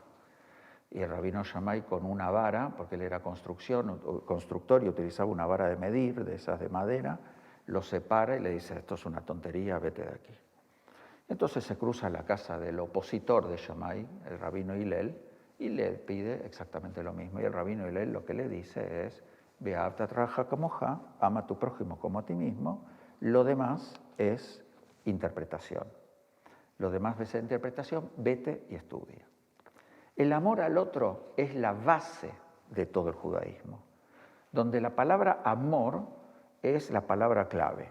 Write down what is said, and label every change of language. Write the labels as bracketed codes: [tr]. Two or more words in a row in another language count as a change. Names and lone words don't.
[es] Y el rabino Shammai con una vara, porque él era constructor y utilizaba una vara de medir, de esas de madera, lo separa y le dice, esto es una tontería, vete de aquí. Entonces se cruza a la casa del opositor de Shammai, el rabino Hillel, y le pide exactamente lo mismo. Y el rabino Hillel lo que le dice es, [he] ואהבת לרעך כמוך, [es] ama a tu prójimo como a ti mismo. Lo demás es interpretación. Lo demás es interpretación, vete y estudia. El amor al otro es la base de todo el judaísmo, donde la palabra amor es la palabra clave.